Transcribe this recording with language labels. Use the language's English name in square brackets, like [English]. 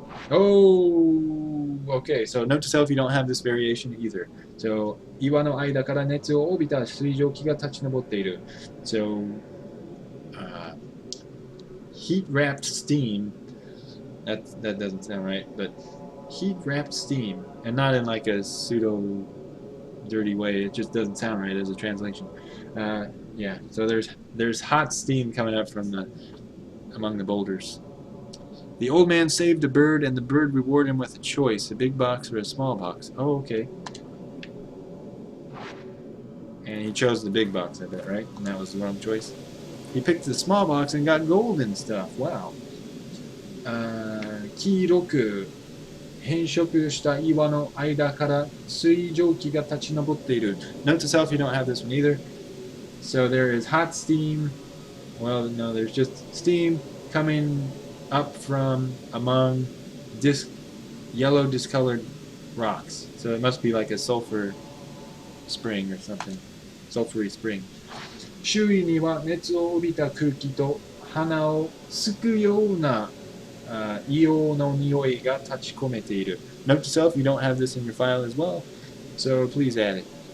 [English] Oh, okay. So note to self, you don't have this variation either. So, [Japanese] 岩の間から熱を帯びた水蒸気が立ち上っている. [English] So, heat-wrapped steam. That doesn't sound right, but heat-wrapped steam, and not in like a pseudo dirty way. It just doesn't sound right as a translation. Yeah. So there's hot steam coming up from among the boulders. The old man saved a bird, and the bird rewarded him with a choice, a big box or a small box. Oh, okay. And he chose the big box, I bet, right? And that was the wrong choice. He picked the small box and got gold and stuff. Wow. [Japanese] 黄色く変色した岩の間から水蒸気が立ち上っている. [English] Note to self, you don't have this one either. So there is hot steam. Well, no, there's just steam coming up from among yellow discolored rocks. So it must be like a sulfur spring or something. Sulfury spring. [Japanese] 周囲には熱を帯びた空気と鼻をすくような硫黄の匂いが立ち込めている. [English] Note to self, you don't have this in your file as well, so please add it.